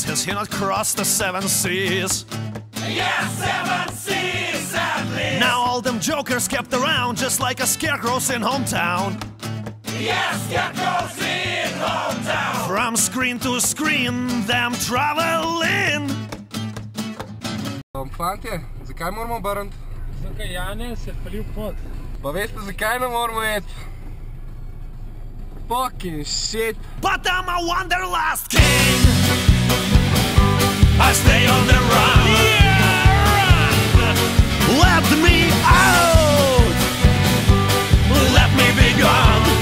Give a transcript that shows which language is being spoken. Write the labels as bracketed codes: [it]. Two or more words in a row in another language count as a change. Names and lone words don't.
[en] Has he not crossed the 7 seas? Yes, 7 seas at least. Now all them jokers kept around just like a scarecrows in hometown. Yes, scarecrows in hometown. From screen to screen, them traveling. [sl] Fantje, zakaj moramo obrniti? Zakaj Janez je palil pot? Pa veste, zakaj ne moramo iti? [en] Fucking shit. But I'm a wanderlust king. I stay on the run. Yeah, run. Let me out. Let me be gone.